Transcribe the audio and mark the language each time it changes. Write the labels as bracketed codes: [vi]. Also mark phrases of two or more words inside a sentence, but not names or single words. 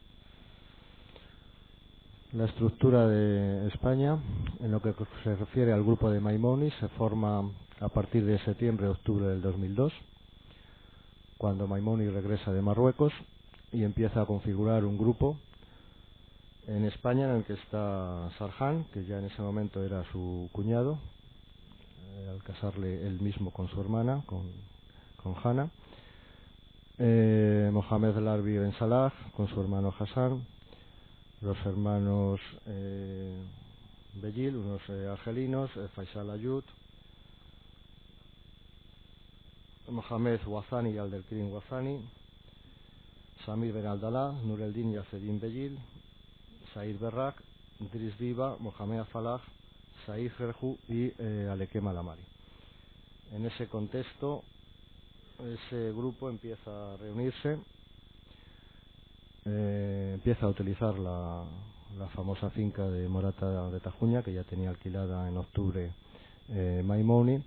[es] La estructura de España, en lo que se refiere al grupo de Maimoni, se forma a partir de septiembre-octubre del 2002, cuando Maimoni regresa de Marruecos y empieza a configurar un grupo en España en el que está Sarhan, que ya en ese momento era su cuñado, al casarle él mismo con su hermana, con Hana, Mohamed Larbi Ben Salah con su hermano Hassan, los hermanos Bellil, unos argelinos, Faisal Ayud, Mohamed Wazani y Abdelkrim Wazani, Samir Ben Abdallah, Nureldin Yasedin Bellil, Said Berrak, Idris Diba, Mohamed Falah, Said Gerju y Alekem Alamari. En ese contexto, ese grupo empieza a reunirse, empieza a utilizar la famosa finca de Morata de Tajuña, que ya tenía alquilada en octubre Maimoni,